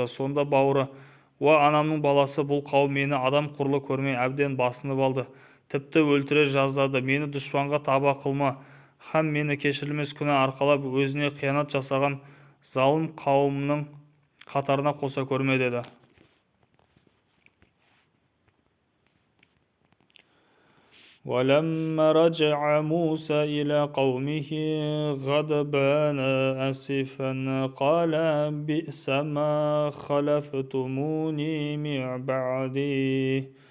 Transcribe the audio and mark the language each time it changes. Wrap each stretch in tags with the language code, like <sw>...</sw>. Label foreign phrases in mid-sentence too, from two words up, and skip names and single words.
<kk>Сонда бауыры: уа анамның баласы, бұл қауым мені адам құрлы көрмей әбден басынып алды, тіпті өлтіре жаздады. Мені дұшпанға таба қылма, һәм мені кешірілмес күнә арқалап өзіне қиянат жасаған залым қауымның қатарына қоса көрме, деді.</kk> <ar>وَلَمَّا رَجَعَ مُوسَى إِلَى قَوْمِهِ غَضْبَانَ آسِفًا قَالَ بِئْسَ مَا خَلَفْتُمُونِي مِن بَعْدِي</ar>